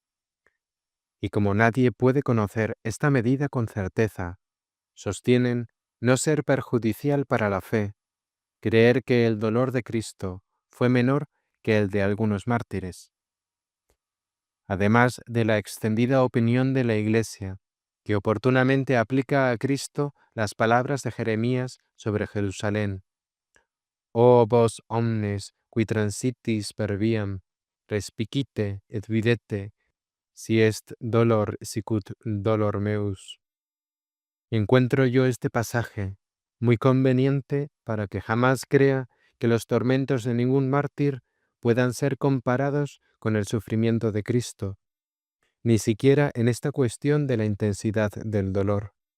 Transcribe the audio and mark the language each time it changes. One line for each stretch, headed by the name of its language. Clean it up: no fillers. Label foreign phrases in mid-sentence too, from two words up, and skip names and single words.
Spanish: Y como nadie puede conocer esta medida con certeza, sostienen no ser perjudicial para la fe, creer que el dolor de Cristo fue menor que el de algunos mártires. Además de la extendida opinión de la Iglesia, que oportunamente aplica a Cristo las palabras de Jeremías sobre Jerusalén.
Latin: O vos omnes, qui transitis per viam, respicite et videte, si est dolor sicut dolor meus.
Spanish: Encuentro yo este pasaje muy conveniente para que jamás crea que los tormentos de ningún mártir puedan ser comparados con el sufrimiento de Cristo, ni siquiera en esta cuestión de la intensidad del dolor.